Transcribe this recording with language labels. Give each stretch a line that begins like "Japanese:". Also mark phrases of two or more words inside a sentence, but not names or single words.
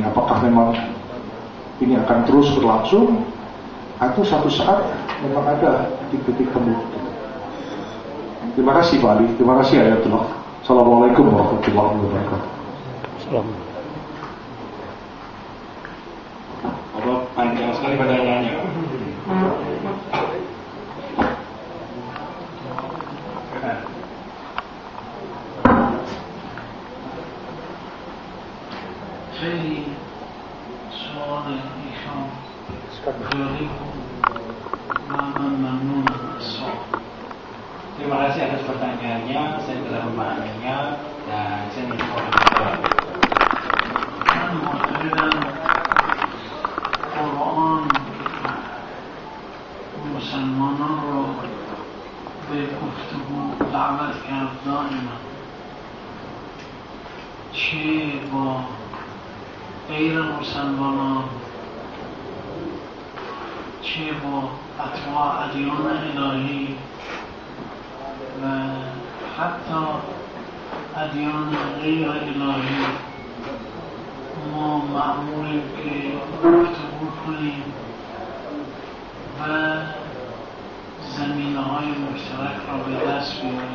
Indonesian: Apakah memang ini akan terus berlangsung atau suatu saat memang ada titik-titik temu. Terima kasih Pak Ali, terima kasih Ayatullah.
Arabic: السلام عليكم ورحمة الله وبركاته.
Indonesian: Assalamualaikum. Bapak panjang sekali pertanyaannya.
Persian: خیلی سوال ایشان جالب و من ممنونم از سوال.
Indonesian: Terima kasih atas pertanyaannya, saya telah memahaminya dan saya menjawab menjawab.
Persian: من معتقدم قرآن مسلمانان را به گفتگو دعوت کرد دائما چه با غیر مسلمانان، چه با اتباع ادیان الهی و حتی ادیان غیر الهی ما معمولیم که گفتگو کنیم و زمینه‌های مشترک را به دست بیاریم.